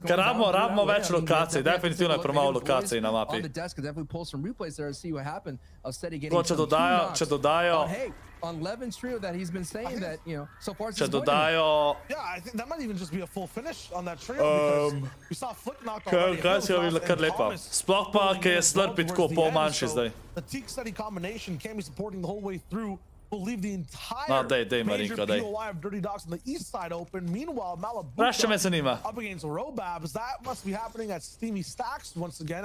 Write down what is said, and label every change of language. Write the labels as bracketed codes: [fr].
[sl] Rabimo več lokacij, definitivno je premalo lokacij na mapi. [en] On the desk, could definitely pull some replays there and see what happened of Seti getting some [sl] če dodajo... [en] Hey, on Levin's trio that he's been saying that, you know, so far [sl] če dodajo... [en] Yeah, I think that might even just be a full finish on that trio because we saw Flick knock already. [sl] Kaj si jo videla kar lepa. Sploh pa, ki je Slurpee tako pol manjši zdaj. [en] The Teak Seti combination can be supporting the whole way through. will leave the entire major POI of Dirty Dogs on the east side open. Meanwhile, Malibu up against Robabs. That must be happening at Steamy Stacks once again.